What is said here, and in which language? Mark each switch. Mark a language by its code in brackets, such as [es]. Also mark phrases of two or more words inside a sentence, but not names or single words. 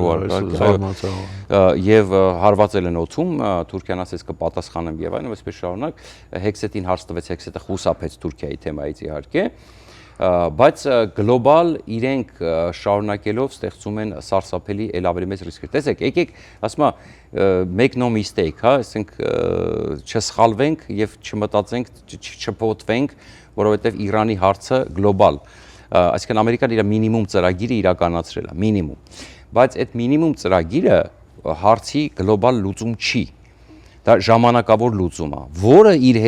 [hy] եւ հարվածել են օդում, Թուրքիան ասեց կպատասխանեմ եւ այլն, այսպես շարունակ Հեքսետին հարց տվեց, Հեքսետը խուսափեց Թուրքիայի թեմայից իհարկե, բայց գլոբալ իրենք շարունակելով ստեղծում են սարսափելի ել ավելի մեծ ռիսկեր։ Տեսեք, եկեք, ասում եմ, [en] make no mistake, [hy] հա, ասենք չսխալվենք եւ չմտածենք, չփոթվենք, որովհետեւ Իրանի հարցը գլոբալ, այսինքն Ամերիկան իր մինիմում ծրագիրը իրականացրել է, մինիմում։ Բայց այդ մինիմում ծրագիրը հարցի գլոբալ լուծում չի։ Դա ժամանակավոր լուծում է, որը իր